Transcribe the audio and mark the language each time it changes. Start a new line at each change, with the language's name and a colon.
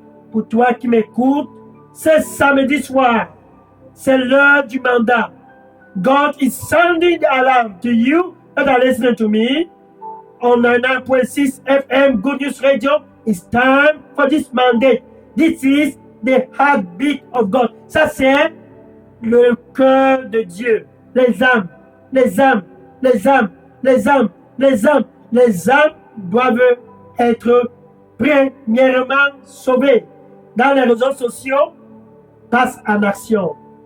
French: pour toi qui m'écoutes, c'est samedi soir. C'est l'heure du mandat.
English: God is sounding the alarm to you that are listening to me on 99.6 FM Good News Radio. It's time for this mandate. This is the heartbeat of God.
French: Ça, c'est le cœur de Dieu. Les âmes, les âmes, les âmes, les âmes, les âmes, les âmes doivent être premièrement sauvées. Dans les réseaux sociaux, passe en action.